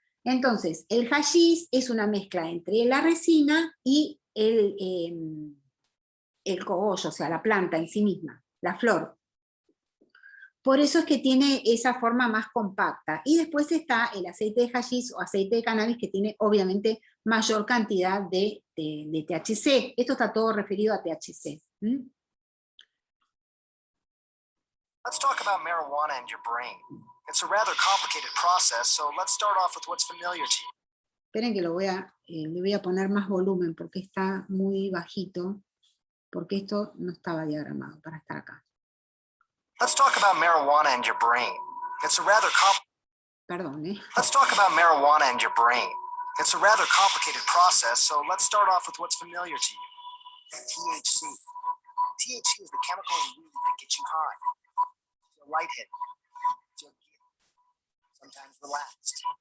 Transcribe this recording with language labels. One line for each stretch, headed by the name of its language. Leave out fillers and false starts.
Spanish: Entonces, el hashish es una mezcla entre la resina y el cogollo, o sea, la planta en sí misma, la flor. Por eso es que tiene esa forma más compacta. Y después está el aceite de hashish o aceite de cannabis, que tiene obviamente mayor cantidad de THC. Esto está todo referido a THC.
English: Let's talk about marijuana and your brain. It's a rather complicated process, so let's start off with what's familiar to you.
Spanish: Esperen que le voy a poner más volumen porque está muy bajito, porque esto no estaba diagramado para estar acá.
English: Let's talk about marijuana and your brain. It's a rather Let's talk about marijuana and your brain. It's a rather complicated process, so let's start off with what's familiar to you. THC. THC is the chemical in weed that gets you high. Feel lightheaded. Feel giddy. Sometimes relaxed.